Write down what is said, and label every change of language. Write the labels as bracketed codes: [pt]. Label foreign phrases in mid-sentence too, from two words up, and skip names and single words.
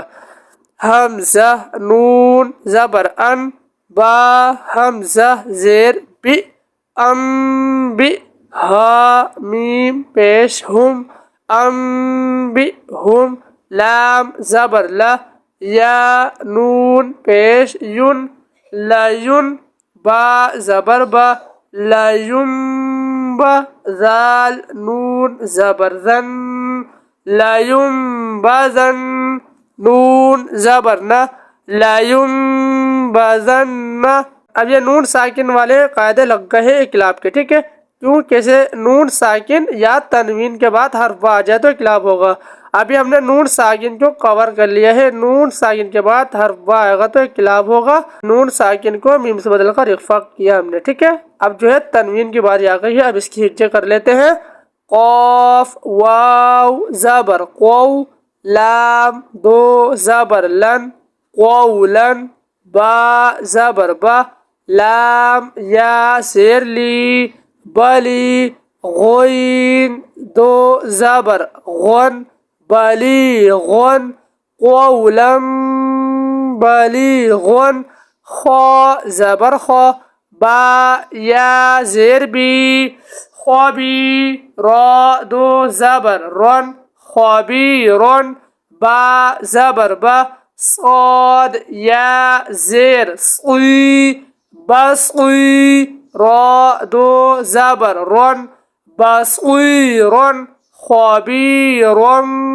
[ur] حمزہ نون زبر ان، با حمزہ زیر بی، بی ہا میم پیش ہم، بی ہم لام زبر لا، یا نون پیش یون، لیون با زبر با، لیون با زال نون زبر زن، لیون بازن نون زبر نا، لیون بازن۔ اب یہ نون ساکن والے قاعدے لگ گئے اقلاب کے، ٹھیک ہے، کیوں کیسے نون ساکن یا تنوین کے بعد حرف با آ جائے تو اقلاب ہوگا۔ ابھی ہم نے نون ساکن کو کور کر لیا ہے، نون ساکن کے بعد حرف با آئے گا تو اقلاب ہوگا، نون ساکن کو میم سے بدل کر اخفا کیا ہم نے، ٹھیک ہے۔ اب جو ہے تنوین کی باری آ گئی ہے، اب اس کی ہجے کر لیتے ہیں۔ قاف واو زبر قو، لام دو زبر لن، قولن با زبر با، لام یا زیر لی، بلی غین دو زبر غن، بلیغن قولن بلیغن، خا زبر خا، با یا زیر بی، خوابی را دو زبر رن، خوابیرن با زبر با، صاد یا زیر صی، بسقی را دو زبر رن، بسقیرن خوابیرن